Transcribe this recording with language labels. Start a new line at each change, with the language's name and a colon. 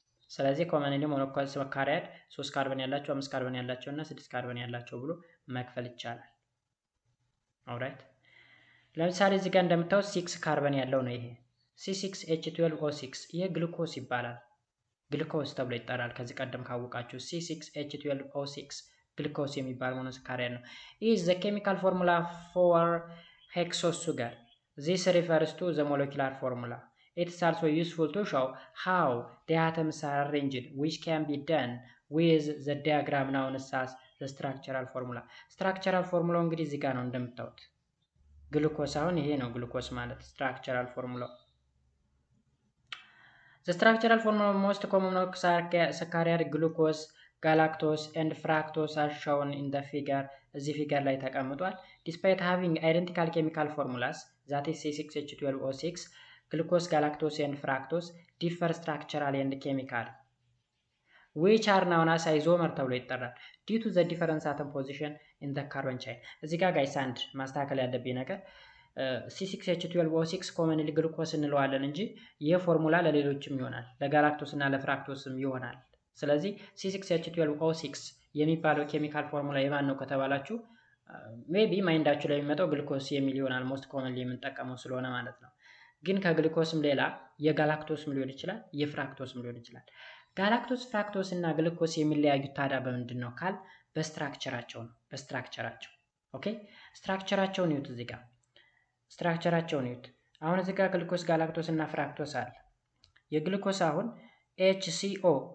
Amharic: ስለዚህ ኮመንሊ ሞኖሳካራይድ 3 ካርበን ያላቸው 5 ካርበን ያላቸው እና 6 ካርበን ያላቸው ብሎ መክፈል ይቻላል። ኦልራይት ለምሳሌ እዚህ ጋር እንደምታዩት 6 ካርበን ያለው ነው ይሄ C6H12O6 ይሄ ግሉኮስ ይባላል። ግሉኮስ ተብሎ ይጠራል። ከዚህ ቀደም ካወቃችሁ C6H12O6 ግሉኮስ የሚባል ሞኖሳካራይድ ነው።
English: is the chemical formula for hexose sugar. This refers to the molecular formula. It is also useful to show how the atoms are arranged, which can be done with the diagram known as the structural formula.
Amharic: Structural formula እንግዲህ እዚህ ጋር ነው እንደምታዩት። ግሉኮስ አሁን ይሄ ነው ግሉኮስ ማለት structural formula.
English: The structural formula of most common monosaccharide glucose, galactose and fructose are shown in the figure.
Amharic: እዚህ ፊገር ላይ ተቀምጧል።
English: Despite having identical chemical formulas, that is C6H12O6, glucose, galactose and fructose differ structurally and chemically, which are known as isomer
Amharic: ተብሎ ይጠራል
English: due to the different atom position in the carbon chain.
Amharic: እዚህ ጋር ጋይስ አንድ ማስተካከል ያለብኝ ነገር C6H12O6 ኮመንሊ ግሉኮስ እንለዋለን እንጂ ይህ ፎርሙላ ለሌሎችም ይሆናል፣ ለጋላክቶስ እና ለፍራክቶስም ይሆናል። ስለዚህ C6H12O6 የሚባለው ኬሚካል ፎርሙላ የማን ነው ከተባላችሁ ሜቢ ማይንዳችሁ ላይ የሚመጣው ግሉኮስ የሚል ይሆናል፣ ሞስት ኮመንሊ የምንጠቀመው ስለሆነ ማለት ነው። ግን ከግሉኮስም ሌላ የጋላክቶስም ሊሆን ይችላል፣ የፍራክቶስም ሊሆን ይችላል። ጋላክቶስ፣ ፍራክቶስ እና ግሉኮስ የሚለያዩት ታዲያ በምንድን ነው ካል በስትራክቸራቸው ነው። በስትራክቸራቸው ኦኬ፣ ስትራክቸራቸውን ይዩት። እዚህ ጋር ስትራክቸራቸውን ይዩት። አሁን እዚህ ጋር ግሉኮስ፣ ጋላክቶስ እና ፍራክቶስ አለ። የግሉኮስ አሁን HCO